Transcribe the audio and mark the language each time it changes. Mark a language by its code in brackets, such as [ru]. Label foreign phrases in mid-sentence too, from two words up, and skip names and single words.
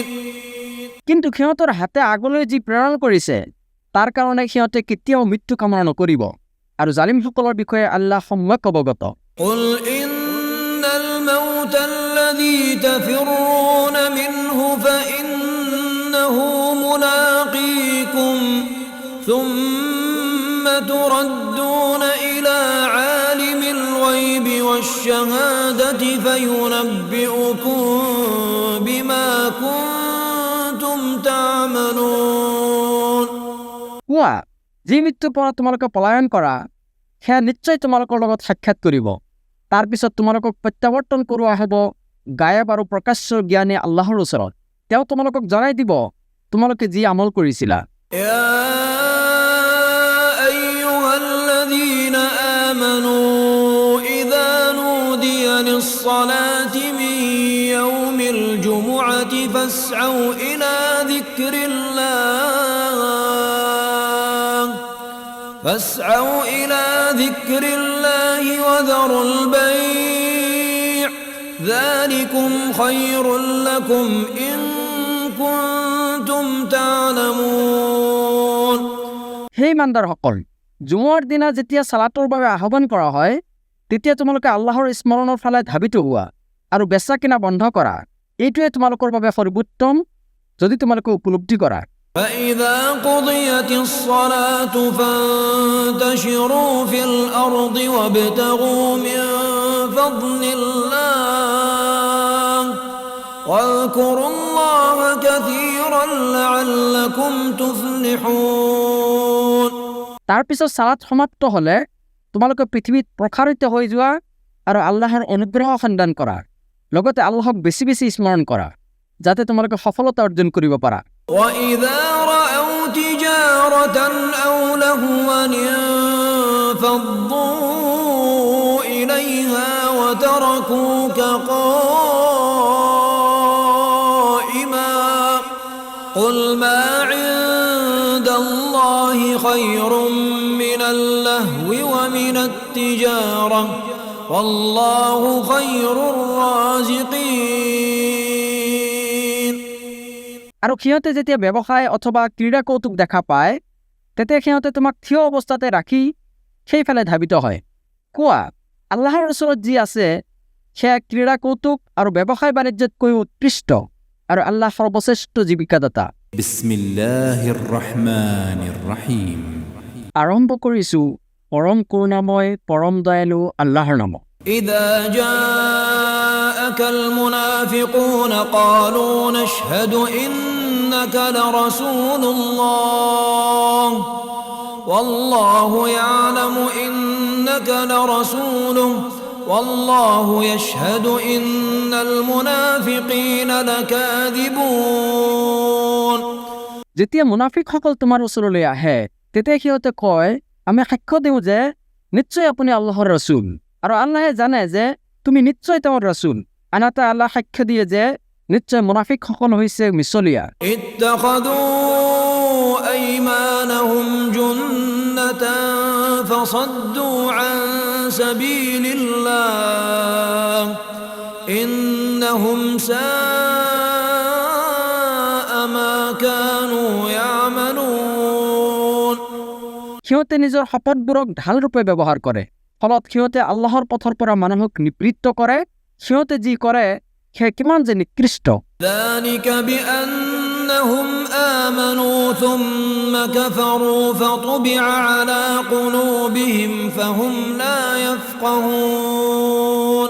[as] কিন্তু সিহঁতৰ হাতে আগলৈ যি প্ৰেৰণ কৰিছে তাৰ কাৰণে সিহঁতে কেতিয়াও মৃত্যু কামনা নকৰিব, আৰু জালিমসকলৰ বিষয়ে আল্লাহ সম্যক অৱগত। [ar] قل إن الموت الذي تفرون منه فإنه ملاقيكم ثم تردون إلى عالم الغيب والشهادة فينبئكم بما كنتم تعملون। [as] কোৱা, যি মৃত্যুৰ পৰা তোমালোকে পলায়ন কৰা সেয়া নিশ্চয় তোমালোকৰ লগত সাক্ষাৎ কৰিব, তাৰ পিছত তোমালোকক প্ৰত্যাৱৰ্তন কৰোৱা হ'ব গায়ব আৰু প্ৰকাশ্য জ্ঞানী আল্লাহৰ ওচৰত। তেওঁ তোমালোকক জনাই দিব তোমালোকে যি আমল কৰিছিলা। [ar] يا أيها الذين آمنوا إذا نودي للصلاة من يوم الجمعة فاسعوا إلى ذكر الله وذروا البيع ذلكم خير لكم إن كنتم تعلمون। [as] হে ইমানদাৰসকল, জুমুৱাৰ দিনা যেতিয়া সালাতৰ বাবে আহ্বান কৰা হয়, তেতিয়া তোমালোকে আল্লাহৰ স্মৰণৰ ফালে ধাবিত হোৱা আৰু বেচা কিনা বন্ধ কৰা। এইটোৱে তোমালোকৰ বাবে সৰ্বোত্তম, যদি তোমালোকে উপলব্ধি কৰা। [ar] فإذا قضيت الصلاة فانتشروا في الأرض وابتغوا من فضل الله واذكروا الله كثيرا لعلكم تفلحون। [as] তাৰ পিছত সালাত সমাপ্ত হলে তোমালোকে পৃথিৱীত প্ৰসাৰিত হৈ যোৱা আৰু আল্লাহৰ অনুগ্ৰহ সন্ধান কৰা, লগতে আল্লাহক বেছি বেছি স্মৰণ কৰা যাতে তোমালোকে সফলতা অৰ্জন কৰিব পাৰা। [ar] وإذا رأوا تجارة أو لهوا انفضوا إليها وتركوك قائما قل ما عند الله خير من اللهو ومن التجارة والله خير الرازقين। [as] আৰু সিহঁতে যেতিয়া ব্যৱসায় অথবা ক্ৰীড়া কৌতুক দেখা পায় তেতিয়া সিহঁতে তোমাক থিয় অৱস্থাতে ৰাখি সেইফালে ধাবিত হয়। কোৱা, আল্লাহৰ ওচৰত যি আছে সেয়া ক্ৰীড়া কৌতুক আৰু ব্যৱসায় বাণিজ্যতকৈ উৎকৃষ্ট, আৰু আল্লাহ সৰ্বশ্ৰেষ্ঠ জীৱিকাদাতা। [ar] بسم الله الرحمن الرحيم. [as] আৰম্ভ কৰিছো পৰম কৰুণাময় পৰম দয়ালু আল্লাহৰ নামত। [ar] إذا جاءك المنافقون قالوا نشهد إنك لرسول الله والله يعلم إنك لرسوله والله يشهد إن المنافقين لكاذبون। [as] যেতিয়া মুনাফিকসকল তোমাৰ ওচৰলৈ আহে তেতিয়া সিহঁতে কয়, আমি সাক্ষ্য দিওঁ যে নিশ্চয় আপুনি আল্লাহৰ ৰসুল, আৰু আল্লাহে জানে যে তুমি নিশ্চয় তেওঁৰ ৰসুল। আনহাতে আল্লাহ সাক্ষ্য দিয়ে যে নিশ্চয় মুনাফিকসকল হৈছে মিছলীয়া। [ar] اتخذوا أيمانهم جنة فصدوا عن سبيل الله إنهم ساء ما كانوا يعملون। [as] সিহঁতে নিজৰ শপতবোৰক ঢাল ৰূপে ব্যৱহাৰ কৰে, ফলত সিহঁতে আল্লাহৰ পথৰ পৰা মানুহক নিবৃত্ত কৰে। সিহঁতে যি কৰে সেয়া কিমান যে নিকৃষ্ট। [ar] ذلك بأنهم آمنوا ثم كفروا فطبع على قلوبهم فهم لا يفقهون।